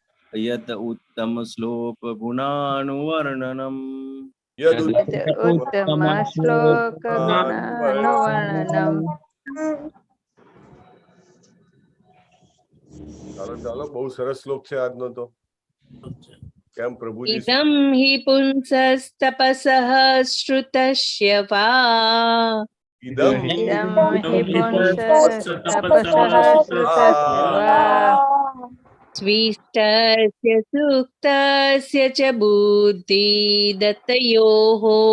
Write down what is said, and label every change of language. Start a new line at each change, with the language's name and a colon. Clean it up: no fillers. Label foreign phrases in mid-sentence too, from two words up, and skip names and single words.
Sanskrit: यत उत्तम श्लोक गुणानुवर्णनम उत्तम श्लोक गुणानुवर्णनम्
Gujarati: ચાલો ચાલો, બહુ સરસ શ્લોક છે આજનો તો. કેમ પ્રભુજી?
Sanskrit: इदं हि पुंसस्तपसः श्रुतस्य वा ઇદમ इदं हि पुंसस्तपसः श्रुतस्य वा स्विष्टस्य सूक्तस्य च बुद्धिदत्तयोः